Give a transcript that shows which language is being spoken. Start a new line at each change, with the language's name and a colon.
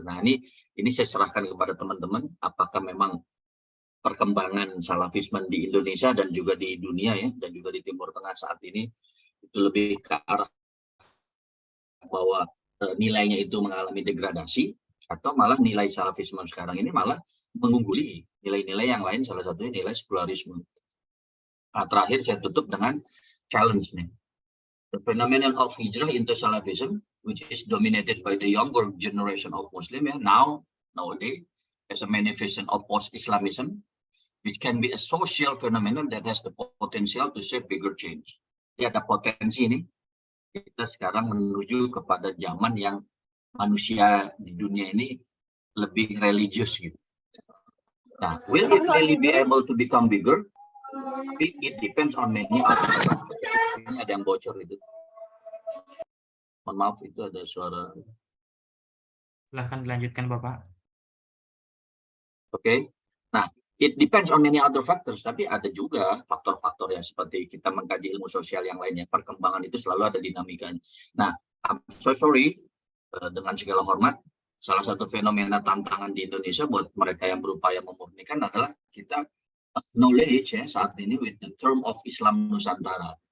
Indonesian: Nah, ini saya serahkan kepada teman-teman, apakah memang perkembangan salafisme di Indonesia dan juga di dunia ya, dan juga di Timur Tengah saat ini itu lebih ke arah bahwa nilainya itu mengalami degradasi, atau malah nilai salafisme sekarang ini malah mengungguli nilai-nilai yang lain, salah satunya nilai sekularisme. Nah, terakhir saya tutup dengan challenge nih.
English: The phenomenon of hijrah into Salafism, which is dominated by the younger generation of Muslim nowadays, as a manifestation of post-Islamism, which can be a social phenomenon that has the potential to shape bigger change.
Indonesian: Jadi ada potensi ini, kita sekarang menuju kepada zaman yang manusia di dunia ini lebih religius gitu.
English: Nah, will it really be able to become bigger? It depends on many other factors.
Indonesian: Ini ada yang bocor itu. Mohon maaf, itu ada suara. Silahkan dilanjutkan, Bapak. Oke. Nah, it depends on many other factors, tapi ada juga faktor-faktor yang seperti kita mengkaji ilmu sosial yang lainnya. Perkembangan itu selalu ada dinamikanya. Nah, I'm so sorry, dengan segala hormat, salah satu fenomena tantangan di Indonesia buat mereka yang berupaya memurnikan adalah kita acknowledge ya saat ini with the term of Islam Nusantara.